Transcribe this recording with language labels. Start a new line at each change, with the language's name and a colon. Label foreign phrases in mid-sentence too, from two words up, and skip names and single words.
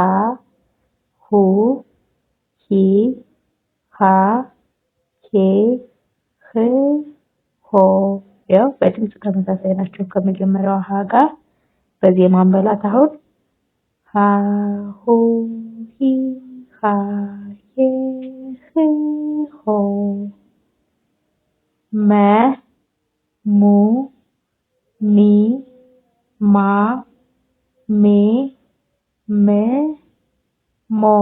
Amharic: ሁ ሂ ሃ ሄ ህ ሆ። ያው በድምጽ ተመሳሳይ ናቸው ከመጀመሪያው ሀ ጋር። በዜማ አንበላት። አሁን ሀ ሁ ሂ ሃ ሄ ህ ሆ። መ ሙ ሚ ማ ሜ ም ሞ።